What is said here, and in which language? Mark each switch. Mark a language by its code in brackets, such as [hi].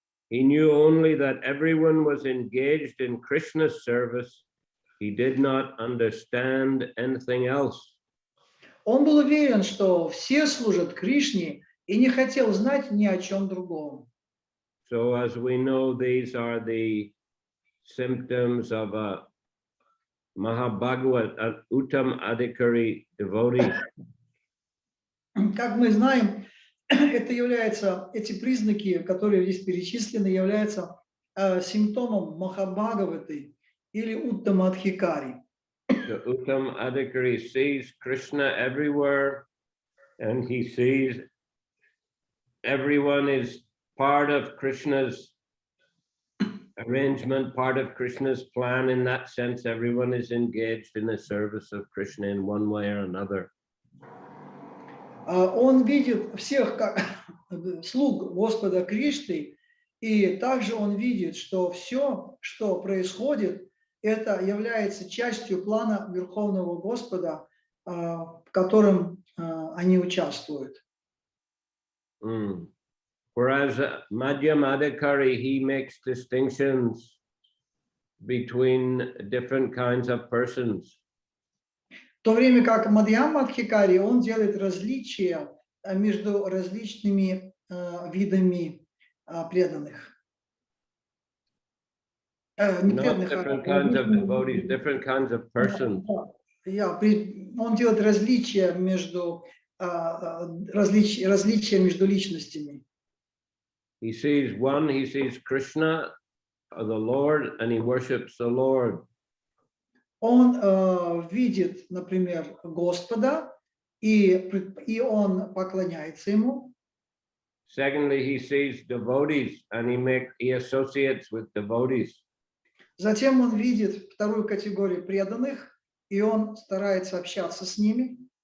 [en] He knew only that everyone was engaged in Krishna's service. He did not understand anything else. [ru] Он был уверен, что все служат Кришне и не хотел знать ни о чем другом. [en] So as we know, these are the symptoms of a Mahabhagavat, an Uttam Adhikari devotee. [ru] Как мы знаем, эти признаки, которые здесь перечислены, являются симптомом Махабхагаваты или Уттамадхикари. [en] The Uttam Adhikari sees Krishna everywhere, and he sees everyone is part of Krishna's arrangement, part of Krishna's plan. In that sense, everyone is engaged in the service of Krishna in one way or another. [ru] Он видит всех как слуг Господа Кришны, и также он видит, что все, что происходит, это является частью плана Верховного Господа, в котором они участвуют. [en] Whereas Madhyamadikari, he makes distinctions between different kinds of persons. [ru] В то время как Мадхьямадхикари, он делает различия между различными видами преданных. [en] Not different kinds of devotees, different kinds of persons. [ru] Он делает различия между личностями. [en] He sees Krishna, the Lord, and he worships the Lord. [ru] Он видит, например, Господа, и он поклоняется ему. [en] Secondly, he sees devotees, and he associates with devotees. [ru] Затем он видит вторую категорию преданных, и он старается общаться с ними.